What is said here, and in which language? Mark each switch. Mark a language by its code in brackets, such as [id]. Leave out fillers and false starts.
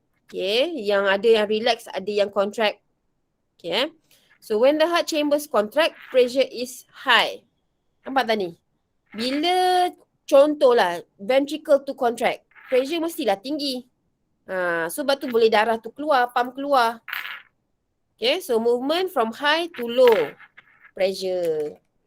[ms] Okay, yang ada yang relax, ada yang contract. Okay. [en] So, when the heart chambers contract, pressure is high. [ms] Nampak tak ni? Bila contohlah, ventricle to contract, pressure mestilah tinggi. So, sebab tu boleh darah tu keluar, pump keluar. [en] Okay, so movement from high to low pressure.